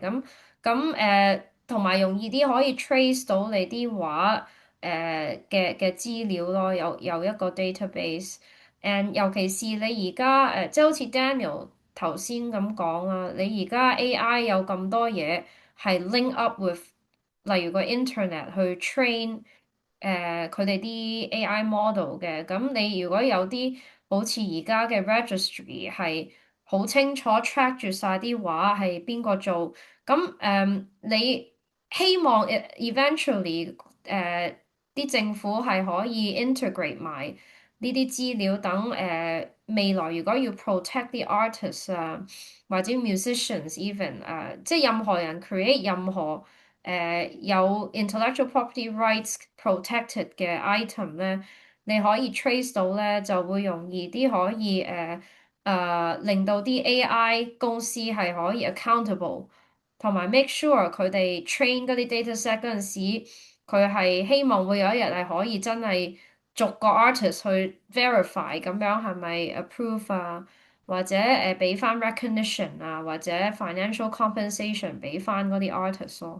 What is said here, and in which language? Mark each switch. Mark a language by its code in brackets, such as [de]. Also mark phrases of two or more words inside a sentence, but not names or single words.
[yue] 同埋容易啲可以 trace 到你啲畫嘅資料咯，有一個 database。誒，尤其是你而家即係好似 Daniel 頭先咁講啦，你而家 AI 有咁多嘢係 [en] link up with， [yue] 例如個 internet 去 train 佢哋啲 [en] AI model [yue] 嘅。咁你如果有啲好似而家嘅 registry 係好清楚 track 住晒啲畫係邊個做，咁你希望eventually 啲政府係可以 integrate 埋呢啲資料，等未來如果要 protect 啲 artists 啊或者 [en] musicians even [yue] 即係任何人 create 任何有 [en] intellectual property rights protected [yue] 嘅 item 咧，你可以 trace 到咧，就會容易啲可以令到啲 AI 公司係可以 accountable，同埋 [en] make sure [yue] 佢哋 train 嗰啲 dataset 嗰陣時，佢係希望會有一日係可以真係逐個 artist 去 verify 咁樣係咪 approve 啊，或者俾翻 recognition 啊，或者 [en] financial compensation [yue] 俾翻嗰啲 artist 咯。